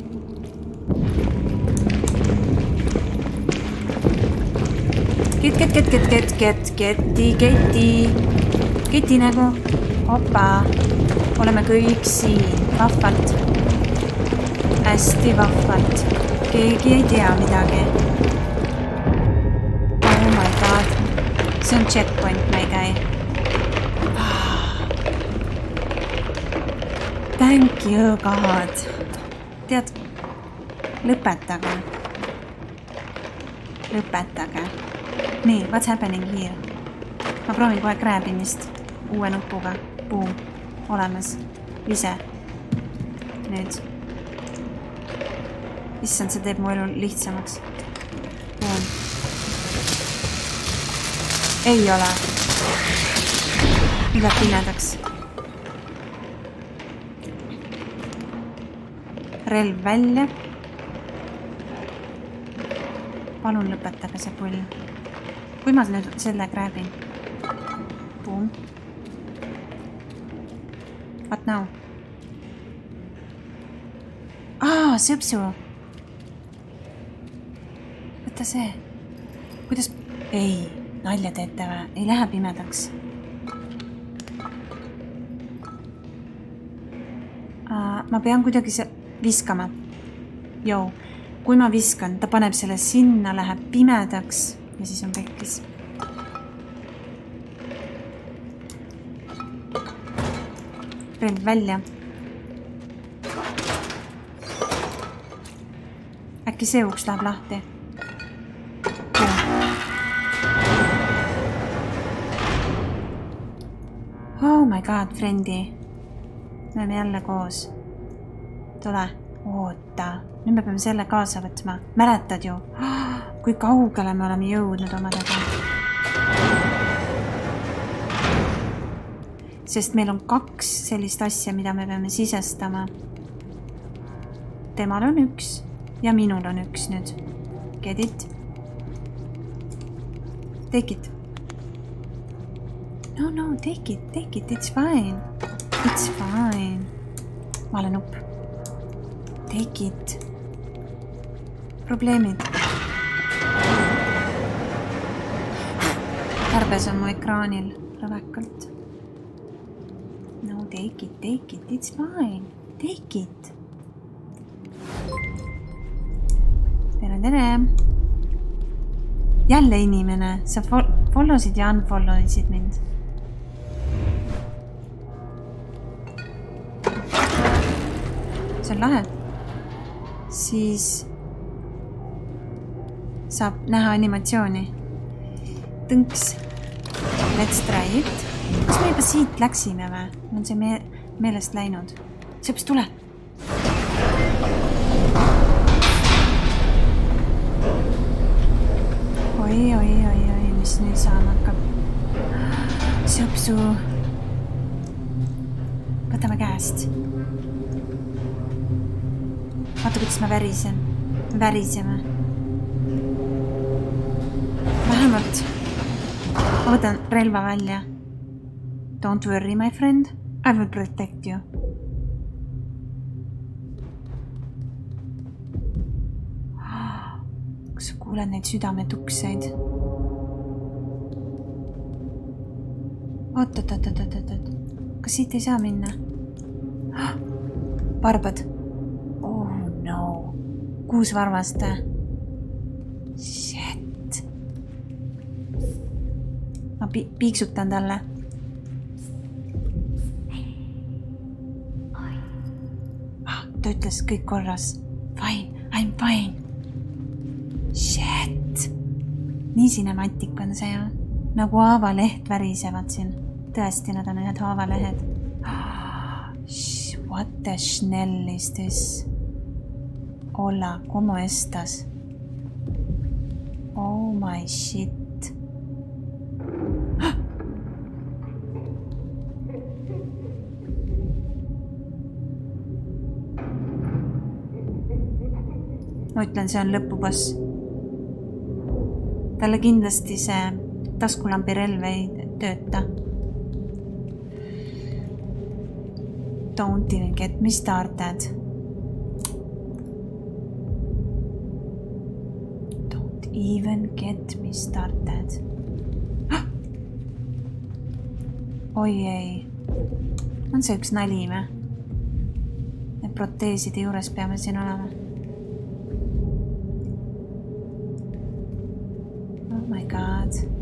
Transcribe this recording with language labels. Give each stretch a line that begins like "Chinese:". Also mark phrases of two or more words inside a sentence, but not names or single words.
Estonian: Keti nagu. Opa. Oleme kõik siin. Vahvalt. Hästi vahvalt. Keegi ei tea midagi.
English: Oh my god.
Estonian: See on checkpoint, ma ei käi.
English: Thank you, god.
Estonian: Tead, lõpetage. Lõpetage. Nii,
English: what's happening here?
Estonian: Ma proovin kohe krääbimist uue nupuga. Boom. Olemas. Ise. Nüüd. Issand, see teeb mu elu lihtsamaks. Boom. Ei ole. Läheb pimedaks. Relv välja. Palun lõpetage see pull. Kui ma nüüd selle krääbin?
English: Boom. What now?
Estonian: Sõpsu. Võta see. Kuidas? Ei, nalja teete või? Ei lähe pimedaks. Ma pean kuidagi viskama. Jou. Kui ma viskan, ta paneb selle sinna, läheb pimedaks ja siis on pekkis. Relv välja. Äkki see uks läheb lahti.
English: Oh my god,
Estonian: friendi. Me oleme jälle koos. Tule, oota. Nüüd me peame selle kaasa võtma. Mäletad ju? Kui kaugele me oleme jõudnud omadega. Sest meil on 2 sellist asja, mida me peame sisestama. Temal on 1 ja minul on 1 nüüd.
English: Get it? Take it. No, take it, it's fine. It's fine.
Estonian: Vale nupp.
English: Take it.
Estonian: Probleemid. Kärbes on mu ekraanil rävekalt.
English: No, take it, it's fine. Take it.
Estonian: Tere. Jälle inimene, sa followsid ja unfollowsid mind. See on lahe. Siis saab näha animatsiooni. Tõnks.
English: Let's try it.
Estonian: Kas me juba siit läksime või? On see meelest läinud? Seepärast tule. Oi, mis nüüd saama hakkab. Sõpsu. Võtame käest. Vaata, kuidas ma väriseme. Vähemalt ma võtan relva välja.
English: Don't worry, my friend. I will protect you.
Estonian: Kas sa kuuled neid südametukseid? Oot. Kas siit ei saa minna? Varbad.
English: Oh no. 6 varvast.
Estonian: Shit. Ma piiksutan talle. Ta ütles kõik korras.
English: Fine, I'm fine. Shit.
Estonian: Nii cinematic on see ju. Nagu haavaleht värisevad siin. Tõesti, nad on ühed haavalehed.
English: What the schnell is this?
Spanish: Hola, ¿cómo estás?
English: Oh my shit.
Estonian: Ma ütlen, see on lõpuboss. Talle kindlasti see taskulambi relv ei tööta. Don't even get me started. Don't even get me started. Oi ei. On see üks nali või? Need proteeside juures peame siin olema.
English: Oh my god.